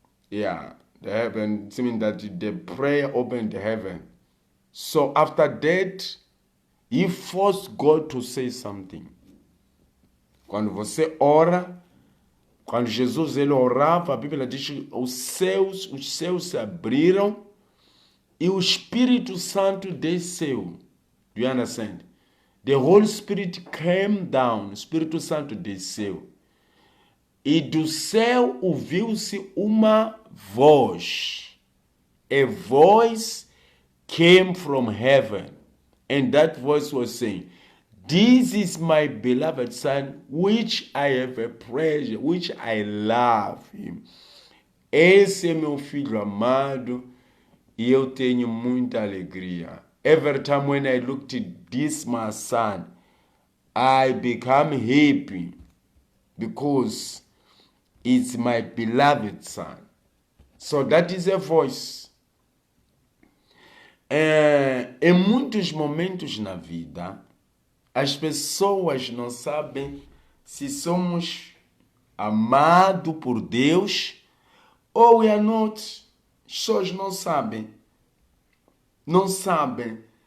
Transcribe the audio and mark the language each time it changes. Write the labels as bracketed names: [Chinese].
[English] Yeah, the heaven, it means that the prayer opened the heaven. So after that, he forced God to say something. [Portuguese] Quando você ora, quando Jesus ele orava, a Bíblia diz que os céus se abriram e o Espírito Santo desceu. [English] Do you understand? The Holy Spirit came down, [Portuguese] o Espírito Santo desceu. E do céu ouviu-se uma voz. [English] A voice came from heaven. And that voice was saying, this is my beloved son, which I have a pleasure, which I love him. [Portuguese] Esse é meu filho amado e eu tenho muita alegria. [English] Every time when I looked at this my son, I become happy because it's my beloved son. So that is a voice. [Portuguese] Em muitos momentos na vida, as pessoas não sabem se somos amados por Deus ou [English] we are not. [Portuguese] As pessoas não sabem. Não sabem.